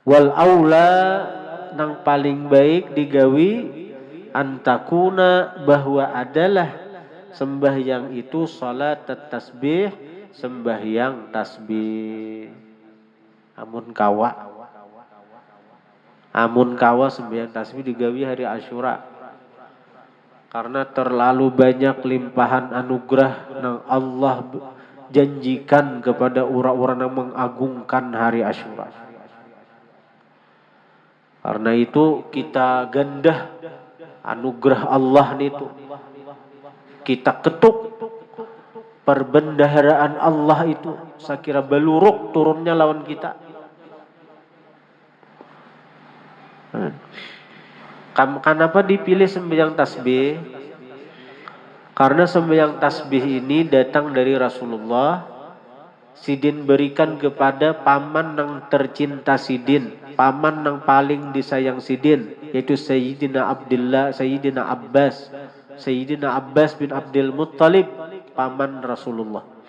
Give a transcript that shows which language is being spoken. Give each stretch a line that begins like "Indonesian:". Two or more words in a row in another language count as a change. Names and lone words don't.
Arabic: والأولى
Banjar: nang paling baik digawi antakuna bahwa adalah sembahyang itu salat tasbih, sembahyang tasbih. Amun kawa sembahyang tasbih digawi hari Asyura.
Indonesian: Karena terlalu banyak limpahan anugerah yang Allah janjikan kepada orang-orang yang mengagungkan hari Asyura. Karena itu kita gandah anugerah Allah itu. Kita ketuk perbendaharaan Allah itu.
Banjar: Sakira baluruk turunnya lawan kita. Kenapa dipilih sembahyang tasbih?
Indonesian: Karena sembahyang tasbih ini datang dari Rasulullah. Sidin berikan kepada paman yang tercinta Sidin, paman yang paling disayang Sidin, yaitu Sayyidina Abdullah, Sayyidina Abbas bin Abdul Muttalib, paman Rasulullah.